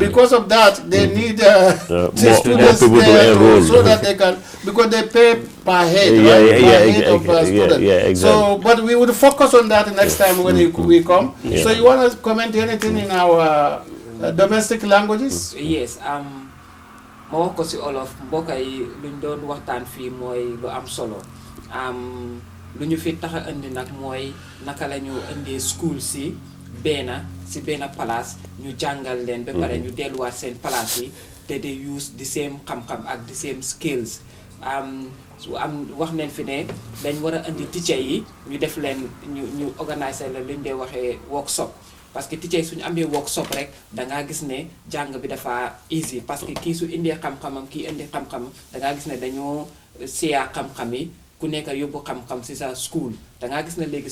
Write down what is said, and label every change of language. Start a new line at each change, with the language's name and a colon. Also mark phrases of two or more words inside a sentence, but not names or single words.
English: Because of that, they need more students people to enroll. so that they can, because they pay per head, Exactly. So, but we would focus on that next time when we come. So you want to comment anything in our domestic languages? Yes.
Wolof: Ma wax ko si olof mbokk yi luñ doon waxtaan fii mooy lu am solo. Lu ñu fi tax a indi nag mooy naka la ñu indee school si benn si benn place ñu jàngal leen ba pare ñu delluwaat seen place yi te
English: they use the same
Wolof: xam-xam ak
English: the same skills
Wolof: su wax nañ fi ne dañ war a indi teacher yi ñu def leen ñu organiser leen lu ñu dee waxee workshop
French: parce que
Wolof: teacher yi suñu amee workshop rek dangaa gis ne jàng bi dafa easy
French: parce que
Wolof: kii su indee xam-xamam kii indi xam-xamam dangaa gis ne dañoo siyaa xam-xam yi ku nekk yóbbu xam-xam si sa school dangaa gis ne léegi